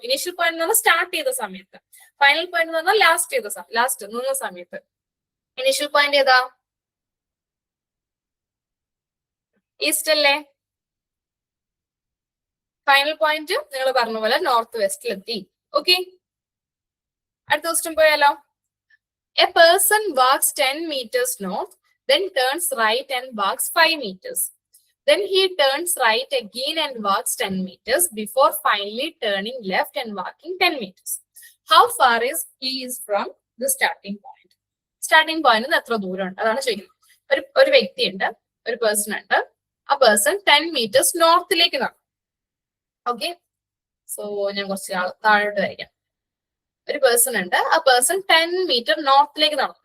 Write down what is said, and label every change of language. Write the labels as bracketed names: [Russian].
[Malayalam] Initial point എന്ന് പറഞ്ഞാൽ start ചെയ്ത സമയത്ത്. ഫൈനൽ പോയിന്റ് എന്ന് പറഞ്ഞാൽ ലാസ്റ്റ് നിന്ന സമയത്ത്. ഇനീഷ്യൽ പോയിന്റ് ഏതാ? ഈസ്റ്റ് അല്ലേ? ഫൈനൽ പോയിന്റ് നിങ്ങൾ പറഞ്ഞ പോലെ നോർത്ത് വെസ്റ്റിലെത്തി. ഓക്കെ, അടുത്ത ക്വസ്റ്റ്യൻ പോയാലോ? [English] A person walks 10 meters north, then turns right and walks 5 meters. Then he turns right again and walks 10 meters before finally turning left and walking 10 meters. How far is he from the starting point? Starting point is [Malayalam] എത്ര ദൂരമുണ്ട് അതാണ് ചോദിക്കുന്നത്. ഒരു വ്യക്തിയുണ്ട്, ഒരു person ഉണ്ട്. ആ person 10 meters നോർത്തിലേക്ക് നടക്കും. Okay, so ഞാൻ കുറച്ച് താഴോട്ട് വരയ്ക്കാം. ഒരു പേഴ്സൺ ഉണ്ട്, ആ പേഴ്സൺ 10 മീറ്റർ നോർത്തിലേക്ക് നടന്നു.